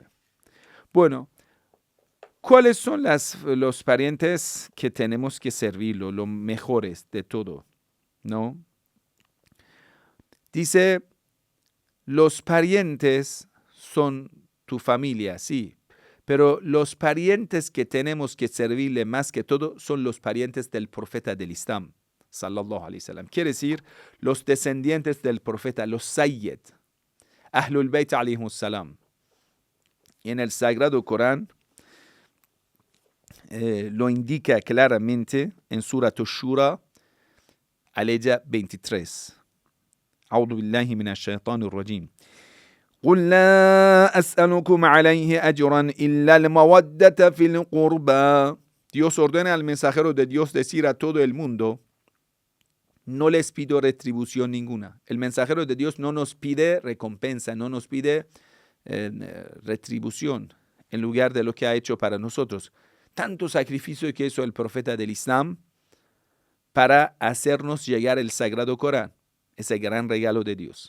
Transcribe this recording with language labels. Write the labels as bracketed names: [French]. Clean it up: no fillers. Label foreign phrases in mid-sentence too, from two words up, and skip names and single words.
[Spanish] Bueno, ¿cuáles son los parientes que tenemos que servirlo, los mejores de todo? ¿No? Dice, los parientes son tu familia, sí, pero los parientes que tenemos que servirle más que todo son los parientes del profeta del Islam, [Arabic] صلى الله عليه وسلم. [Spanish] Quiere decir, los descendientes del profeta, los Sayyid, [Arabic] أهل البيت عليهم السلام. [Spanish] En el Sagrado Corán lo indica claramente en Surat Ash-Shura, aleya 23. [Arabic] أعوذ بالله من الشيطان الرجيم قل لا أسألكم عليه أجرا إلا المودة في القربى. [Spanish] Dios ordena al mensajero de Dios decir a todo el mundo, no les pido retribución ninguna. El mensajero de Dios no nos pide recompensa, no nos pide retribución en lugar de lo que ha hecho para nosotros. Tanto sacrificio que hizo el profeta del Islam para hacernos llegar el Sagrado Corán, ese gran regalo de Dios.